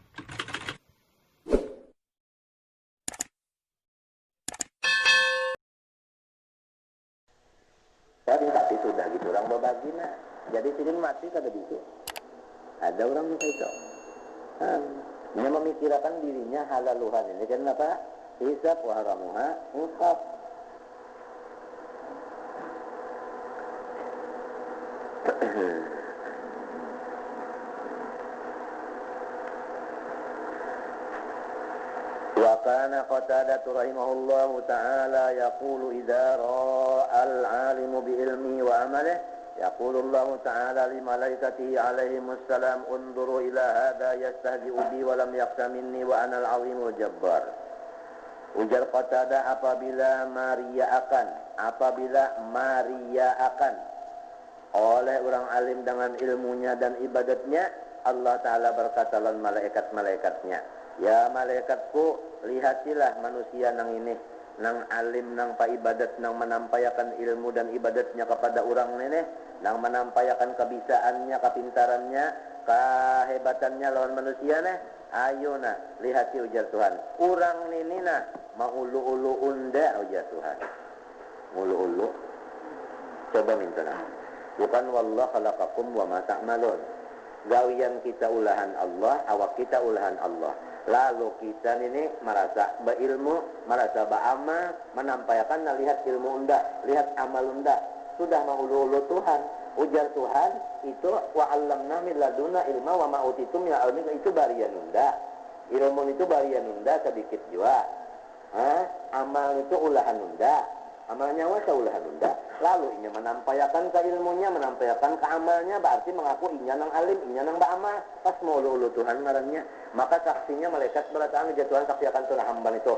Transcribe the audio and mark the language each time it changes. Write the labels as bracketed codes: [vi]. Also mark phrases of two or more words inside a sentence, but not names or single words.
[bjn] Tapi sudah gitu orang berbagi nah. Jadi sini mati kada gitu. Ada orang yang itu. Dia memikirkan dirinya halaluhan ini kan apa? [ar] حساب وحرامها حساب. وكان قتادة رحمه الله تعالى يقول إذا رأى العالم بعلمه وعمله يقول الله تعالى لملائكته عليهم السلام انظروا إلى هذا يستهزئ بي ولم يخش مني وأنا العظيم الجبار. [bjn] Ujar Qatadah apabila maria'akan oleh orang alim dengan ilmunya dan ibadatnya, Allah Ta'ala berkata lan malaikat-malaikatnya, ya malaikatku, lihatilah manusia nang ini, nang alim, nang paibadat, nang menampayakan ilmu dan ibadatnya kepada orang ini, nang menampayakan kebisaannya, kepintarannya, kehebatannya lawan manusia nih. Ayo nah, lihati ujar Tuhan. Orang ini nah, maulu-ulu unda ujar Tuhan. Ulu-ulu. Coba minta nah. [ar] Bukan والله خلقكم وما تعملون. [bjn] Gawian kita ulahan Allah, awak kita ulahan Allah. Lalu kita ini merasa berilmu, merasa beramal, menampaikan nah, lihat ilmu unda, lihat amal unda. Sudah maulu-ulu Tuhan. Ujar Tuhan itu [ar] وعلمنا من لدنا علما وما أوتيتم من علم, [bjn] itu barian unda. Ilmu itu barian unda sedikit juga. Amal itu ulahan unda. Amalnya wasa ulahan unda. Lalu inya menampayakan ke ilmunya, menampayakan ke amalnya, berarti mengaku inya nang alim, inya nang beramal. Pas mau ulu Tuhan ngarannya, maka saksinya malaikat berataan Tuhan saksi akan Tuhan hamba itu.